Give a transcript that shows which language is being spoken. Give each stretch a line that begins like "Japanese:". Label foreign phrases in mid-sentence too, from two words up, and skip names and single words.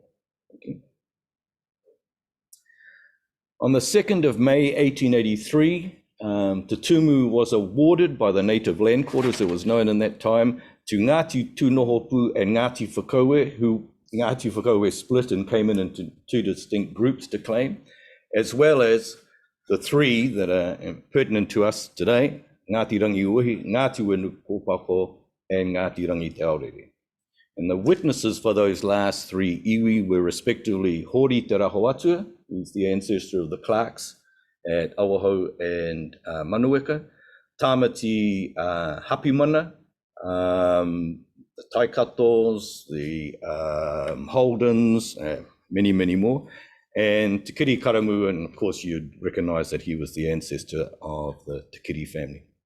English: Okay. On the 2nd of May, 1883, Te Tumu was awarded by the native land court, as it was known in that time, to Ngāti Tūnohopu and Ngāti Whakaue, who Ngāti Whakaue split and came in into 2 distinct groups to claim, as well as the 3 that are pertinent to us today, Ngāti Rangiwehi, Ngāti Wenuku Kōpako, and Ngāti Rangi Te Aorere. And the witnesses for those last 3 iwi were respectively Hori Te Rahoatua, who's the ancestor of the Clarks at Awaho and Manueka, Tāmati Hapimana, the Taikatos, the Holdens, many, many more, and Te Kiri Karamu, and of course you'd recognize that he was the ancestor of the Te Kiri family.